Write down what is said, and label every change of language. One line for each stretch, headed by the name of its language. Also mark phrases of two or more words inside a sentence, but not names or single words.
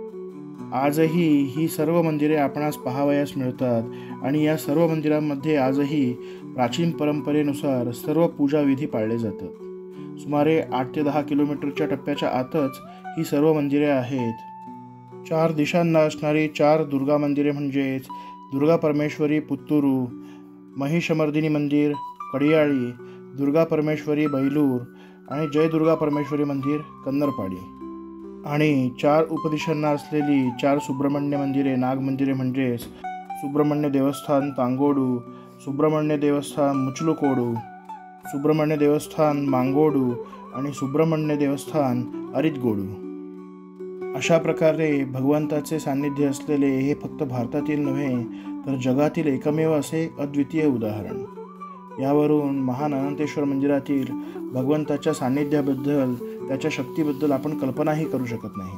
Marathi: आजही ही सर्व मंदिरे आपणास पाहावयास मिळतात आणि या सर्व मंदिरांमध्ये आजही प्राचीन परंपरेनुसार सर्व पूजाविधी पाळले जातात. सुमारे 8 ते 10 किलोमीटरच्या टप्प्याच्या आतच ही सर्व मंदिरे आहेत. 4 दिशांना असणारी 4 दुर्गा मंदिरे म्हणजेच दुर्गा परमेश्वरी पुत्तूरू, महिषमर्दिनी मंदिर कडियाळी, दुर्गा परमेश्वरी बैलूर आणि जय दुर्गा परमेश्वरी मंदिर कन्नरपाडी आणि 4 उपदिशांना असलेली 4 सुब्रह्मण्य मंदिरे नाग मंदिरे म्हणजेच सुब्रह्मण्य देवस्थान तांगोडू, सुब्रह्मण्य देवस्थान मुचलुकोडू, सुब्रह्मण्य देवस्थान मांगोडू आणि सुब्रह्मण्य देवस्थान अरितगोडू. अशा प्रकारे भगवंताचे सान्निध्य असलेले हे फक्त भारतातील नव्हे तर जगातील एकमेव असे अद्वितीय उदाहरण. यावरून महान अनंतेश्वर मंदिरातील भगवंताच्या सान्निध्याबद्दल त्याच्या शक्तीबद्दल आपण कल्पनाही करू शकत नाही.